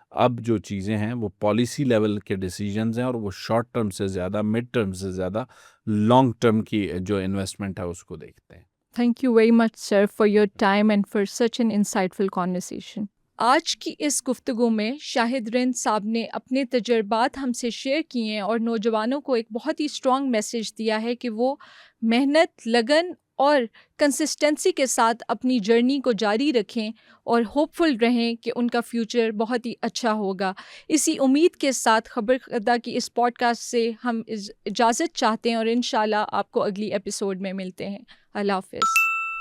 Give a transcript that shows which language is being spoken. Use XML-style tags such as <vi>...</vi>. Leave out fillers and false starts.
<ur>اب جو چیزیں ہیں وہ پالیسی لیول کے ڈیسیجنز ہیں، اور وہ شارٹ ٹرم سے زیادہ، مڈ ٹرم سے زیادہ لانگ ٹرم کی جو انویسٹمنٹ ہے اس کو دیکھتے ہیں۔</ur> <en>Thank you very much, sir, for your time and for such an insightful conversation.</en> <ur>آج کی اس گفتگو میں شاہد رند صاحب نے اپنے تجربات ہم سے شیئر کیے ہیں اور نوجوانوں کو ایک بہت ہی اسٹرانگ میسیج دیا ہے کہ وہ محنت، لگن اور کنسسٹنسی کے ساتھ اپنی جرنی کو جاری رکھیں اور ہوپ فل رہیں کہ ان کا فیوچر بہت ہی اچھا ہوگا۔ اسی امید کے ساتھ خبر قدہ کی اس پوڈ کاسٹ سے ہم اجازت چاہتے ہیں، اور انشاءاللہ آپ کو اگلی ایپیسوڈ میں ملتے ہیں۔ اللہ حافظ۔</ur>